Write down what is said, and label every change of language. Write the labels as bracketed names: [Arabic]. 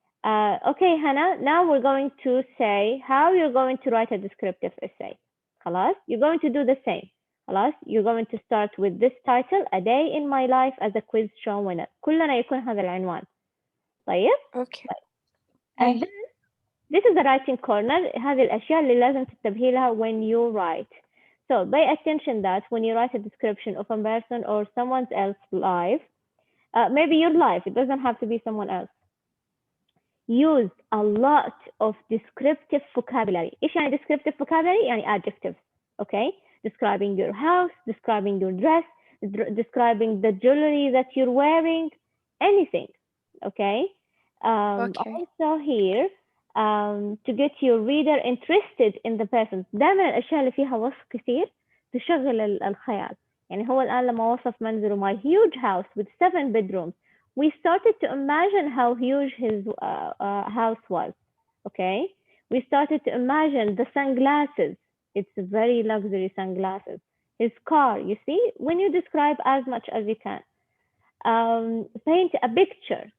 [English] Okay, Hannah, now we're going to say how you're going to write a descriptive essay. [Arabic] خلاص? [English] You're going to do the same. [Arabic] خلاص? [English] You're going to start with this title, A Day in My Life as a Quiz Show Winner. [Arabic] كلنا يكون هذا العنوان. طيب؟ [English] Okay. And then this is the writing corner. [Arabic] هذه الأشياء اللي لازم تنتبهي لها [English] when you write. So pay attention that when you write a description of a person or someone else's life, maybe your life, it doesn't have to be someone else. Use a lot of descriptive vocabulary. [Arabic] إيش يعني [English] descriptive vocabulary؟ يعني adjectives, okay? Describing your house, describing your dress, describing the jewelry that you're wearing, anything, okay? Okay. Also here, to get your reader interested in the person. [Arabic] دائما الأشياء اللي فيها وصف كثير تشغل الخيال. يعني هو الآن لما وصف منزله [English] my huge house with 7 bedrooms, we started to imagine how huge his house was, okay? We started to imagine the sunglasses. It's very luxury sunglasses. His car, you see, when you describe as much as you can. Paint a picture